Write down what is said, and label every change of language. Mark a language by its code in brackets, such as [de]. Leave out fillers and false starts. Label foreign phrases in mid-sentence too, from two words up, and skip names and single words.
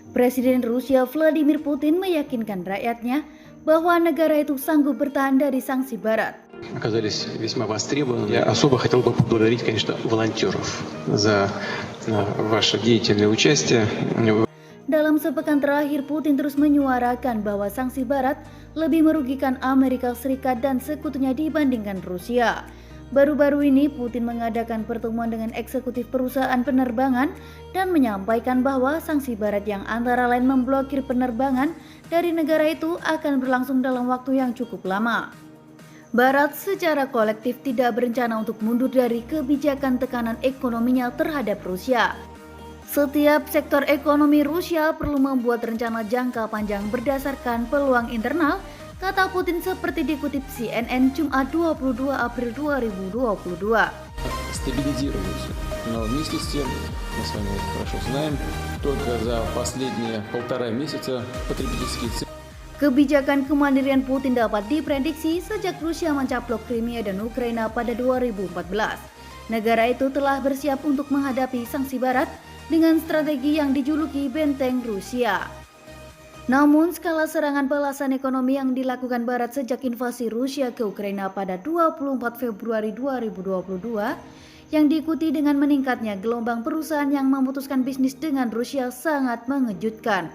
[id] Presiden Rusia Vladimir Putin meyakinkan rakyatnya bahwa negara itu sanggup bertahan dari sanksi Barat. [ru] Оказались весьма востребованы. Я особо хотел бы поблагодарить, конечно, волонтеров за ваше деятельное участие. [id] Dalam sepekan terakhir, Putin terus menyuarakan bahwa sanksi Barat lebih merugikan Amerika Serikat dan sekutunya dibandingkan Rusia. Baru-baru ini Putin mengadakan pertemuan dengan eksekutif perusahaan penerbangan dan menyampaikan bahwa sanksi Barat yang antara lain memblokir penerbangan dari negara itu akan berlangsung dalam waktu yang cukup lama. Barat secara kolektif tidak berencana untuk mundur dari kebijakan tekanan ekonominya terhadap Rusia. Setiap sektor ekonomi Rusia perlu membuat rencana jangka panjang berdasarkan peluang internal, kata Putin seperti dikutip CNN Jumat 22 April 2022. [ru] Стабилизируются. Но вместе с тем, мы с вами хорошо знаем, только за последние 1,5 месяца потребительские цены. [id] Kebijakan kemandirian Putin dapat diprediksi sejak Rusia mencaplok Crimea dan Ukraina pada 2014. Negara itu telah bersiap untuk menghadapi sanksi Barat dengan strategi yang dijuluki benteng Rusia. Namun skala serangan balasan ekonomi yang dilakukan Barat sejak invasi Rusia ke Ukraina pada 24 Februari 2022 yang diikuti dengan meningkatnya gelombang perusahaan yang memutuskan bisnis dengan Rusia sangat mengejutkan.